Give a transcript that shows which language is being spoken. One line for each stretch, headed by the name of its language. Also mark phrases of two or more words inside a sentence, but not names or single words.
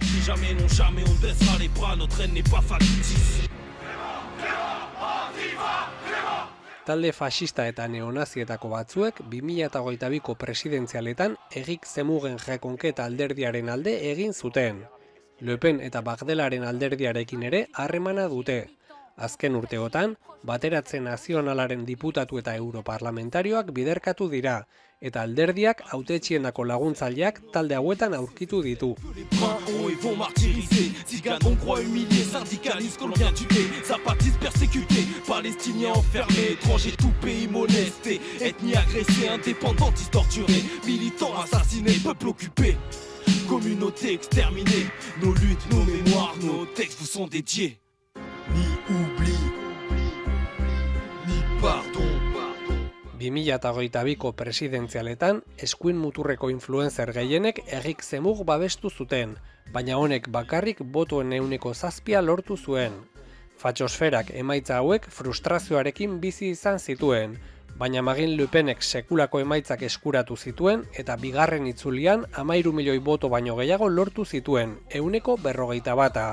Basque: Talde fascista eta neonazietako batzuek 2022ko presidentzialetan Erik Zemugen Rekonketa alderdiaren alde egin zuten. Le Pen eta Bagdelaren alderdiarekin ere harremana dute. Azken urteotan, Bateratze Nazionalaren diputatu eta europarlamentarioak biderkatu dira, eta alderdiak hautetsienako laguntzaileak talde hauetan aurkitu ditu.
French: Communauté exterminée, nos luttes, nos mémoires, nos textes vous sont dédiés. Ni oubli, ni pardon.
Basque: 2022ko presidentzialetan, eskuin muturreko influencer gehienek Erik Zemmour babestu zuten, baina honek bakarrik botoen 7% lortu zuen. Fatxosferak emaitza hauek frustrazioarekin bizi izan zituen, baina Marine Le Penek sekulako emaitzak eskuratu zituen eta bigarren itzulian 13 milioi boto baino gehiago lortu zituen, 141.